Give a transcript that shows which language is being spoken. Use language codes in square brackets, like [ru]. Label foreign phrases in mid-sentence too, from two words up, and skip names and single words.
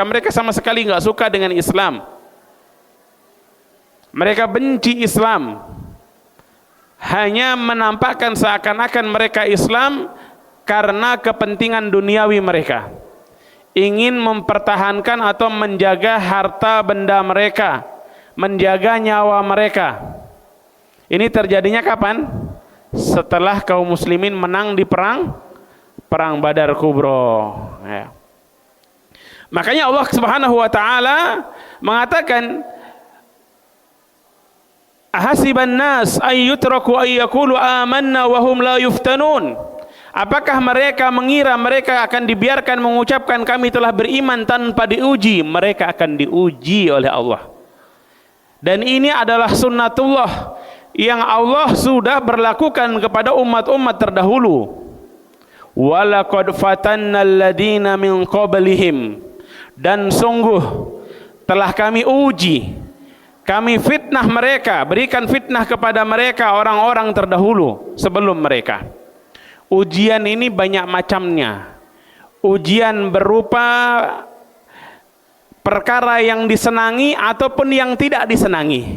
[id] Mereka sama sekali nggak suka dengan Islam. Mereka benci Islam, hanya menampakkan seakan-akan mereka Islam karena kepentingan duniawi mereka, ingin mempertahankan atau menjaga harta benda mereka, menjaga nyawa mereka. Ini terjadinya kapan? Setelah kaum muslimin menang di perang Badar Kubro, ya. Makanya Allah [ar] سبحانه وتعالى [id] mengatakan, [ar] أحسب الناس أن يتركوا أن يقولوا آمنا وهم لا يفتنون. [id] Apakah mereka mengira mereka akan dibiarkan mengucapkan kami telah beriman tanpa diuji? Mereka akan diuji oleh Allah. Dan ini adalah sunnatullah yang Allah sudah berlakukan kepada umat-umat terdahulu. [ar] ولقد فتنا الذين من قبلهم, [id] dan sungguh telah kami uji, kami fitnah mereka, berikan fitnah kepada mereka orang-orang terdahulu sebelum mereka. Ujian ini banyak macamnya. Ujian berupa perkara yang disenangi ataupun yang tidak disenangi.